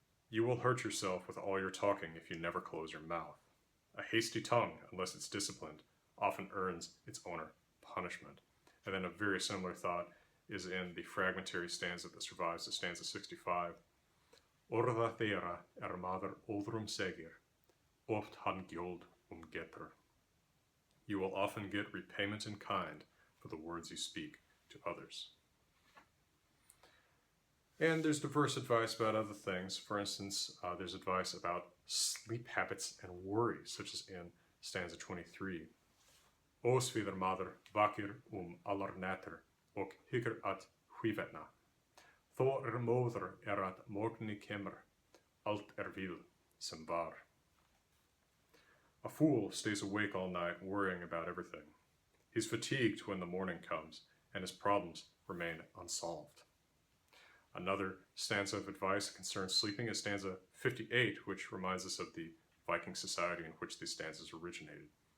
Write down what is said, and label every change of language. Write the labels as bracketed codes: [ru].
[en] You will hurt yourself with all your talking if you never close your mouth. A hasty tongue, unless it's disciplined, often earns its owner punishment. And then a very similar thought is in the fragmentary stanza that survives the stanza 65. [non] Orða þeirra maður óðrum segir, oft hann gjöld getur. [en] You will often get repayment in kind for the words you speak to others. And there's diverse advice about other things. For instance, there's advice about sleep habits and worry, such as in stanza 23. [non] Ósvíðar maður vakir allar nætur og hyggur at hvívetna. Þó móður at morgni kemur, allt vil sem var. [en] A fool stays awake all night worrying about everything. He's fatigued when the morning comes, and his problems remain unsolved. Another stanza of advice concerns sleeping is stanza 58, which reminds us of the Viking society in which these stanzas originated.